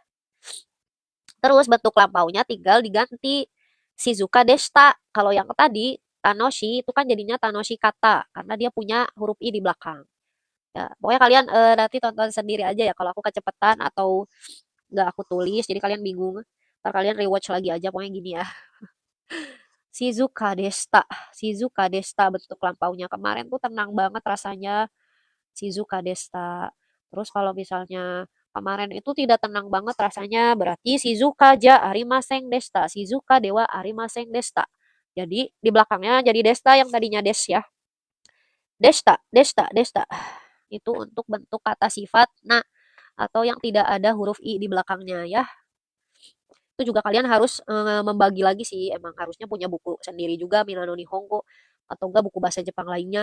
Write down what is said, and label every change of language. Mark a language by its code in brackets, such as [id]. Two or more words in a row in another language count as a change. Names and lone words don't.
[id] Terus bentuk lampaunya tinggal diganti [ja] 静かでした. [id] Kalau yang tadi Tanoshi itu kan jadinya [ja] 楽しかった [id] karena dia punya huruf i di belakang. Ya, pokoknya kalian nanti tonton sendiri aja ya kalau aku kecepatan atau nggak aku tulis jadi kalian bingung. Ntar kalian rewatch lagi aja pokoknya gini ya. [ja] 静かでした. 静かでした [id] bentuk lampaunya kemarin tuh tenang banget rasanya. [ja] 静かでした. [id] Terus kalau misalnya kemarin itu tidak tenang banget rasanya berarti [ja] 静かじゃありませんでした. 静かではありませんでした. [id] Jadi di belakangnya jadi deshita yang tadinya des ya. [ja] でした、でした、でした. [id] Itu untuk bentuk kata sifat na atau yang tidak ada huruf i di belakangnya ya. Itu juga kalian harus membagi lagi sih. Emang harusnya punya buku sendiri juga Minano Nihongo atau enggak buku bahasa Jepang lainnya.